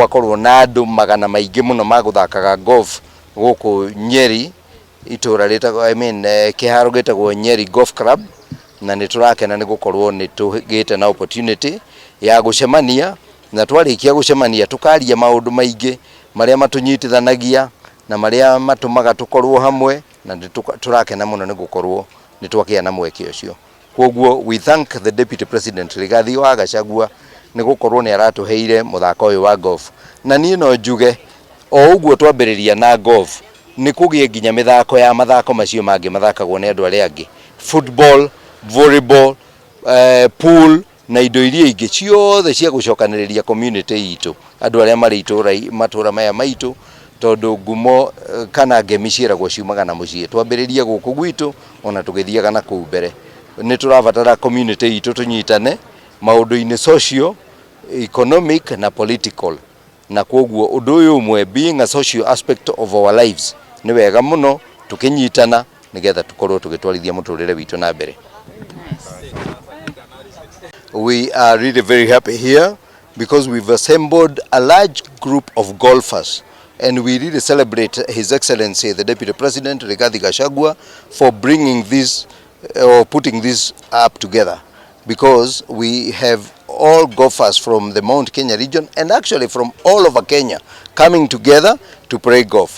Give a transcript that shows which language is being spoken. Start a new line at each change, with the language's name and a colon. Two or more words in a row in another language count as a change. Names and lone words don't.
Kikuyu: gwakorwo na andu magana maingi muno maguthakaga golf guku Nyeri itura ritagwo kiharo gitagwo Nyeri Golf Club na ni turakena ni gukorwo ni tugite na opportunity ya gucemania na twarikia gucemania tukaria maundu maingi maria matunyitithanagia na maria matumaga tukorwo hamwe na turakena muno ni gukorwo ni twakia na mweke ucio. Koguo
English: we thank the deputy president
Kikuyu: Rigathi wa Gachagua ni gukorwo ni aratuheire muthako uyu wa golf na nie no njuge o uguo twambiriria na golf ni kugie nginya mithako ya mathako macio mangi mathakagwo ni andu aria angi
English: football, volleyball, pool
Kikuyu: na indo iria ingi ciothe cia gucokaniriria community itu andu aria mari matura maya maitu tondu ngumo kana ngemi ciiragwo ciumaga na mucii twambiriria guku gwitu ona tugithiaga na kuu mbere ni turabatara community itu tunyitane maundu-ini
English: social, economic
Kikuyu: na
English: political
Kikuyu: na koguo undu uyu umwe
English: being a social aspect of our lives
Kikuyu: ni wega muno tukinyitana nigetha tukorwo tugitwarithia muturire witu na mbere.
English: We are really very happy here because we've assembled a large group of golfers and we really celebrate His Excellency the Deputy President Rigathi Gachagua for bringing this or putting this up together because we have all golfers from the Mount Kenya region and actually from all over Kenya coming together to play golf.